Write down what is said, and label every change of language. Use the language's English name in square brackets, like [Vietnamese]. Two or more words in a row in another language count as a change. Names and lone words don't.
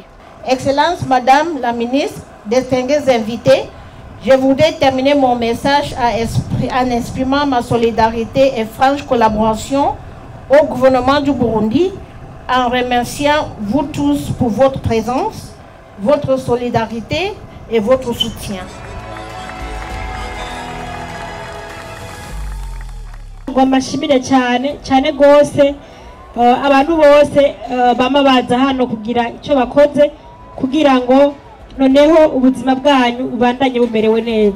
[French] Excellence Madame la Ministre, distingués invités, je voudrais terminer mon message en exprimant ma solidarité et franche collaboration au gouvernement du Burundi en remerciant vous tous pour votre présence, votre solidarité et votre soutien. [Rundi] Ngomashimire cyane gose abantu bose bama baza hano kugira icyo bakoze kugira ngo noneho ubuzima bwanyu ubandanye bumerewe neza.